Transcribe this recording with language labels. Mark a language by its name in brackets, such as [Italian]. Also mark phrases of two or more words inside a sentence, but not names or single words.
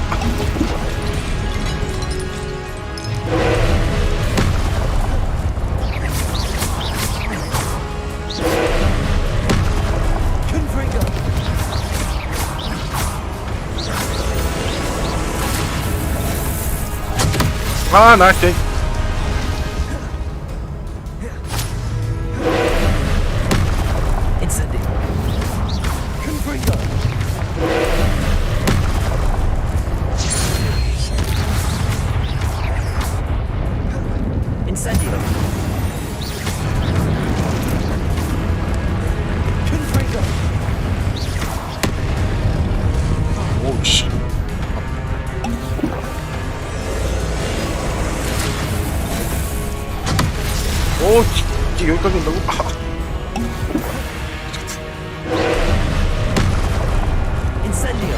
[Latin] Confringo. [Korean] 아, 나 쟤. [Latin] Incendio. Confringo. Incendio. Confringo. [Korean] 오씨. 오, 이게 여기까지 온다고? 아. [Latin] Incendio.